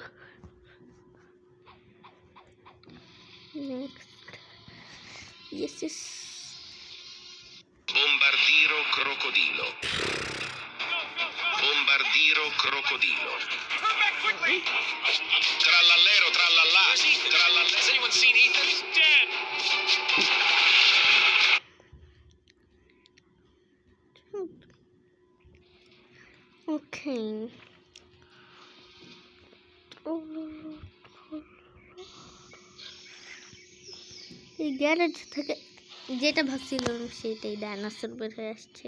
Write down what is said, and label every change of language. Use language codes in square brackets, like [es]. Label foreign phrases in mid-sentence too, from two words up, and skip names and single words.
[en] Next. Yes. [it] Bombardiro crocodilo. Bombardiro crocodilo. Trallallero, trallallà. Trallallero. [en] Has anyone seen Ethan? He's dead. Okay. [bn] এই গ্যারেজ থেকে যেটা ভাবছিলাম সেটাই, ডাইনোসর বের হয়ে আসছে।